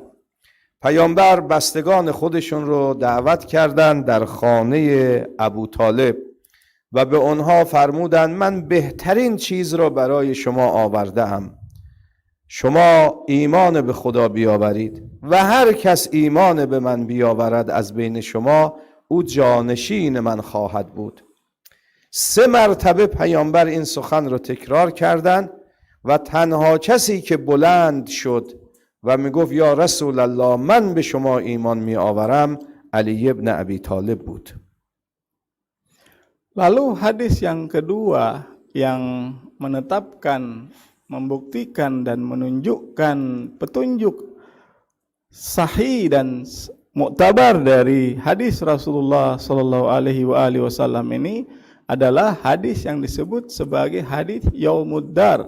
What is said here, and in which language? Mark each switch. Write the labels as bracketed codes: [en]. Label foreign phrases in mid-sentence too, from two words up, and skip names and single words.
[fa] پیامبر بستگان خودشون رو دعوت کردند در خانه ابو طالب و به آنها فرمودند من بهترین چیز را برای شما آوردم، شما ایمان به خدا بیاورید و هر کس ایمان به من بیاورد از بین شما او جانشین من خواهد بود. 3 مرتبه پیامبر این سخن را تکرار کردند و تنها کسی که بلند شد و میگفت [ar] یا رسول الله [fa] من به شما ایمان می آورم علی ابن ابی طالب بود. [id] Lalu hadis yang kedua yang menetapkan, membuktikan dan menunjukkan petunjuk sahih dan muktabar dari hadis Rasulullah [ar] صلى الله عليه وسلم [id] ini adalah hadis yang disebut sebagai hadis Yaumuddar.